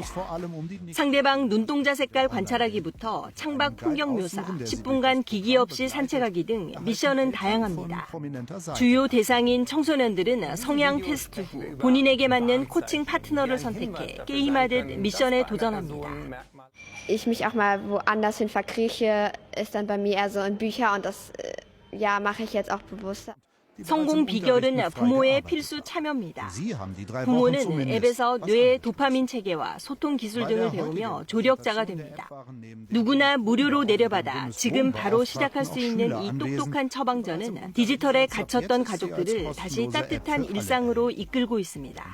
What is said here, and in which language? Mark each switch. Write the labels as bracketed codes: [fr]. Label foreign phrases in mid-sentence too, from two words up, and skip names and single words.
[ko] 상대방 눈동자 색깔 관찰하기부터 창밖 풍경 묘사, 10분간 기기 없이 산책하기 등 미션은 다양합니다. 주요 대상인 청소년들은 성향 테스트 후 본인에게 맞는 코칭 파트너를 선택해 게임하듯 미션에 도전합니다. [de] Ich mich auch mal woanders hin verkrieche, ist dann bei mir eher so in Bücher und das mache ich jetzt auch bewusst. [ko] 성공 비결은 부모의 필수 참여입니다. 부모는 앱에서 뇌의 도파민 체계와 소통 기술 등을 배우며 조력자가 됩니다. 누구나 무료로 내려받아 지금 바로 시작할 수 있는 이 똑똑한 처방전은 디지털에 갇혔던 가족들을 다시 따뜻한 일상으로 이끌고 있습니다.